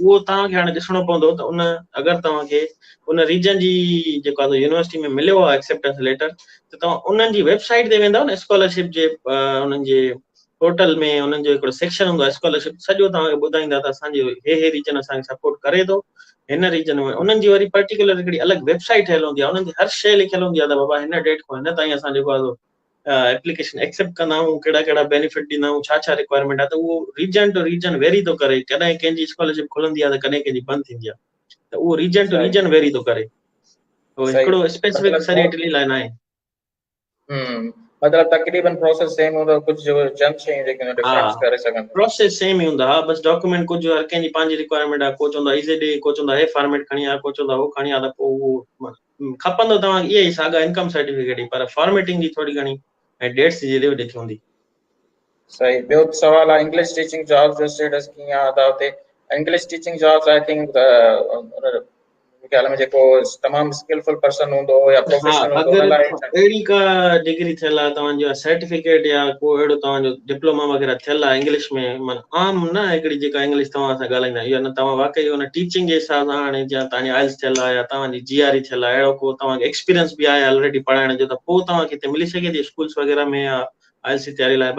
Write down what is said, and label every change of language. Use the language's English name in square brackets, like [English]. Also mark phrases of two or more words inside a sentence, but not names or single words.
[Sindhi] उहो तव्हांखे हाणे ॾिसणो पवंदो त उन अगरि तव्हांखे उन रीजन जी जेको आहे यूनिवर्सिटी में मिलियो आहे [English] acceptance letter, [Sindhi] त तव्हां उन्हनि जी वेबसाइट ते वेंदव न, स्कॉलरशिप जे उन्हनि जे पोर्टल में उन्हनि जो हिकिड़ो सेक्शन हूंदो आहे स्कॉलरशिप, सॼो तव्हांखे ॿुधाईंदा त असांजो हे रीजन असांखे सपोर्ट करे थो हिन रीजन में। उन्हनि जी वरी पर्टिकुलर हिकिड़ी अलॻि वेबसाइट ठहियल हूंदी आहे, उन्हनि जी हर शइ लिखियल हूंदी आहे त बाबा हिन डेट खां हिन ताईं असां जेको आहे [English] application accept [Sindhi] कंदा आहियूं, कहिड़ा कहिड़ा बेनिफिट ॾींदा आहियूं, छा छा रिक्वायरमेंट आहे। त उहो [English] region to region vary [Sindhi] थो करे। कॾहिं कंहिंजी स्कॉलरशिप खुलंदी आहे त कॾहिं कंहिंजी बंदि थींदी आहे। त उहो [English] region to [Sindhi] सही [English] region vary [Sindhi] थो करे। तो सही हिकिड़ो स्पेसिफिक मतिलबु सॼे इटली लाइ न आहे। मतिलबु तक़रीबन [English] process same [Sindhi] हूंदो, कुझु चंद शयूं जेके हा, डिफरेंस करे सघनि। [English] process same [Sindhi] ई हूंदा। हा, बसि डॉक्यूमेंट कुझु हर कंहिंजी पंहिंजी रिक्वायरमेंट आहे। को चवंदो आहे ईज़े ॾे, को चवंदो आहे हे फॉर्मेट खणी आ, को चवंदो आहे हो खणी आ। त पोइ उहो खपंदो तव्हांखे इहे ई साॻा [English] income certificate [Sindhi] ई, पर फॉर्मेटिंग जी थोरी घणी ऐं डेट्स जी हेॾे होॾे हूंदी। सही। ॿियो सवाल आहे [English] English teaching jobs [Sindhi] जो स्टेटस कीअं आहे? त हुते [English] English teaching jobs I think [Sindhi] ख़्याल में जेको तमामु [English] skillful person [Sindhi] हूंदो या हा, प्रोफेशनल हूंदो हुन अगरि लाइ अहिड़ी का डिग्री थियल आहे तव्हांजो सर्टिफिकेट या को अहिड़ो तव्हांजो डिप्लोमा वग़ैरह थियल आहे इंग्लिश में, माना आम न हिकिड़ी जेका इंग्लिश तव्हां सां ॻाल्हाईंदा आहियूं, न तव्हां वाकई हुन टीचिंग जे हिसाब सां हाणे जीअं तव्हांजी आइल्स थियल आहे या तव्हांजी GRE थियल आहे, अहिड़ो को तव्हांखे एक्सपीरियंस बि आहे ऑलरेडी पढ़ाइण जो, त पोइ तव्हांखे हिते मिली सघे थी स्कूल्स वग़ैरह में या आइल्स जी तयारी लाइ।